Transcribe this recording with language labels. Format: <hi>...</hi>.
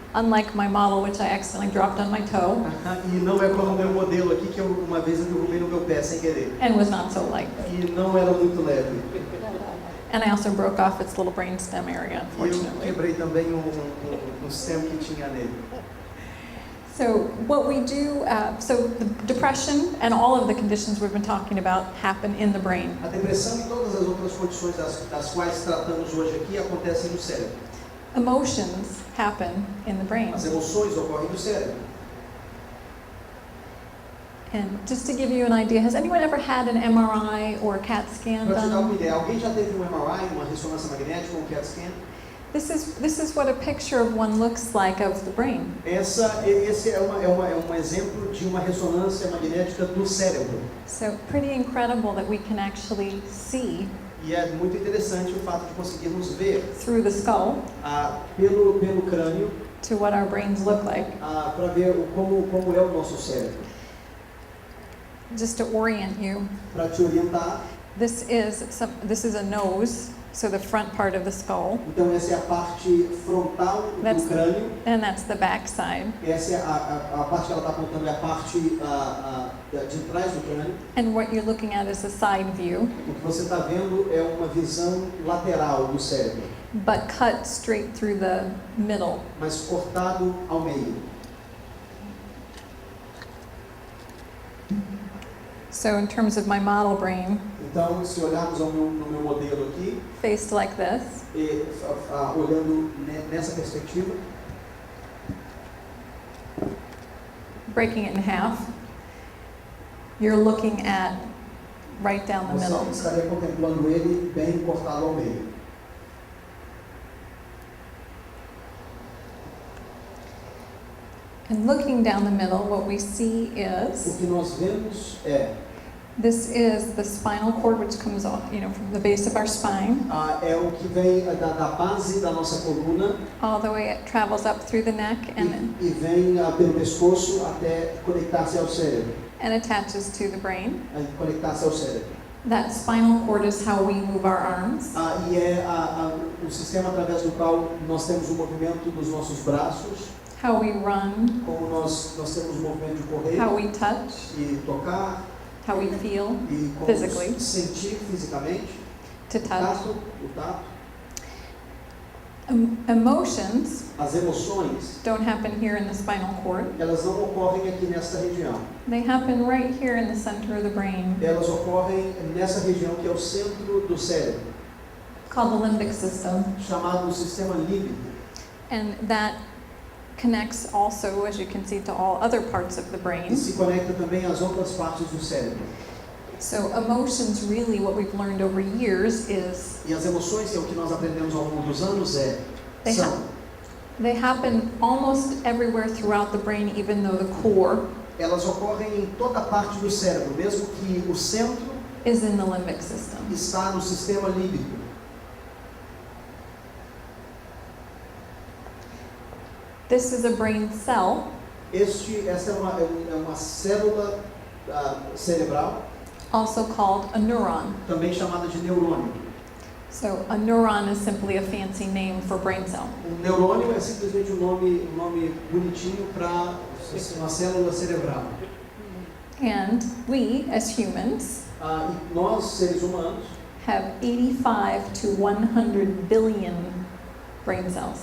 <en>unlike my model, which I accidentally dropped on my toe</en> <pt>E não é como o meu modelo aqui, que uma vez eu derrubei no meu pé sem querer.</pt> <en>and was not so light.</en> <pt>E não era muito leve.</pt> <en>And I also broke off its little brainstem area,</en> <pt>E eu</pt> <en>unfortunately.</en> <pt>quebrei também um stem que tinha nele.</pt> <en>So what we do, so the depression and all of the conditions we've been talking about happen in the brain.</en> <pt>A depressão e todas as outras condições das quais tratamos hoje aqui acontecem no cérebro.</pt> <en>Emotions happen in the brain.</en> <pt>As emoções ocorrem no cérebro.</pt> <en>And just to give you an idea, has anyone ever had an MRI or a CAT scan</en> <pt>Para te dar uma</pt> <en>done?</en> <pt>ideia, alguém já teve um MRI, uma ressonância magnética, um CAT scan?</pt> <en>This is what a picture of one looks like of the brain.</en> <pt>Esse é um exemplo de uma ressonância magnética do cérebro.</pt> <en>So pretty incredible that we can actually see</en> <pt>E é muito interessante o fato de conseguirmos ver</pt> <en>through the skull</en> <pt>pelo crânio</pt> <en>to what our brains look like.</en> <pt>Para ver como é o nosso cérebro.</pt> <en>Just to orient you,</en> <pt>Para te orientar,</pt> <en>this is a nose, so the front part of the skull,</en> <pt>então essa é a parte frontal do crânio.</pt> <en>and that's the back side.</en> <pt>Essa é a parte que ela está apontando, é a parte de trás do crânio.</pt> <en>And what you're looking at is a side view,</en> <pt>O que você está vendo é uma visão lateral do cérebro,</pt> <en>but cut straight through the middle.</en> <pt>mas cortado ao meio.</pt> <en>So in terms of my model brain,</en> <pt>Então, se olharmos no meu modelo aqui,</pt> <en>faced like this,</en> <pt>olhando nessa perspectiva,</pt> <en>breaking it in half, you're looking at right down the middle.</en> <pt>você estaria contemplando ele bem cortado ao meio.</pt> <en>And looking down the middle, what we see</en> <pt>O</pt> <en>is,</en> <pt>que nós vemos é</pt> <en>this is the spinal cord, which comes off, from the base of our spine,</en> <pt>é o que vem da base da nossa coluna</pt> <en>all the way, it travels up through the neck</en> <pt>e vem pelo pescoço até conectar-se ao cérebro,</pt> <en>and attaches to the brain.</en> <pt>conectar-se ao cérebro.</pt> <en>That spinal cord is how we move our arms.</en> <pt>E é o sistema através do qual nós temos o movimento dos nossos braços,</pt> <en>How we run,</en> <pt>como nós temos o movimento de correr</pt> <en>how we touch,</en> <pt>e tocar</pt> <en>how we feel,</en> <pt>e como</pt> <en>physically.</en> <pt>sentir fisicamente,</pt> <en>to touch.</en> <pt>o tato.</pt> <en>Emotions</en> <pt>As emoções,</pt> <en>don't happen here in the spinal cord.</en> <pt>elas não ocorrem aqui nessa região.</pt> <en>They happen right here in the center of the brain,</en> <pt>Elas ocorrem nessa região que é o centro do cérebro,</pt> <en>called the limbic system.</en> <pt>chamado sistema límbico.</pt> <en>And that connects also, as you can see, to all other parts of the</en> <pt>E</pt> <en>brain.</en> <pt>se conecta também às outras partes do cérebro.</pt> <en>So emotions, really what we've learned over years is</en> <pt>E as emoções, que é o que nós aprendemos ao longo dos anos,</pt> <en>they happen almost everywhere throughout the brain, even though the core</en> <pt>elas ocorrem em toda parte do cérebro, mesmo que o centro</pt> <en>is in the limbic system.</en> <pt>está no sistema límbico.</pt> <en>This is a brain cell,</en> <pt>Essa é uma célula cerebral,</pt> <en>also called a neuron.</en> <pt>também chamada de neurônio.</pt> <en>So a neuron is simply a fancy name for brain cell.</en> <pt>Um neurônio é simplesmente um nome bonitinho para uma célula cerebral.</pt> <en>And we, as humans,</en> <pt>E nós, seres humanos,</pt> <en>have 85 to 100 billion brain cells.</en>